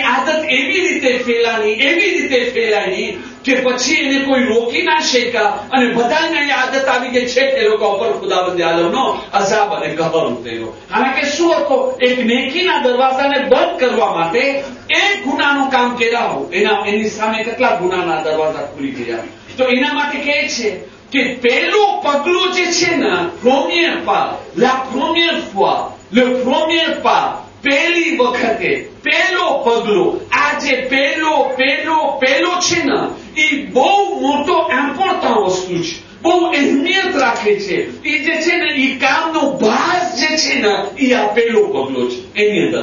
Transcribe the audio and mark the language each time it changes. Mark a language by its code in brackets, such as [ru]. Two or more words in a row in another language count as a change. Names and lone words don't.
[gu] આદત એવી રીતે ફેલાની કે પછી એને કોઈ રોકી ના શક્યા અને બધાને એ આદત આવી ગઈ છે કે લોકો ઉપર ખુદાવંદ આલમનો અઝાબ અને કહર ઉતર્યો. કારણ કે શું હતો? એક નેકીના દરવાજાને બંધ કરવા માટે એક ગુનાનું કામ કર્યા એની સામે કેટલા ગુનાના દરવાજા ખુલી ગયા. તો એના માટે કહે છે કે પહેલું પગલું જે છે ને [fr] le premier pas [gu] પહેલી વખતે પહેલો પગલો, આ જે પહેલો છે ને એ બહુ મોટો ઇમ્પોર્ટન્ટ વસ્તુ છે, બહુ અહેમિયત રાખે છે. એ જે છે ને એ કામનો ભાગ જે છે ને એ આ પહેલો પગલો છે એની અંદર.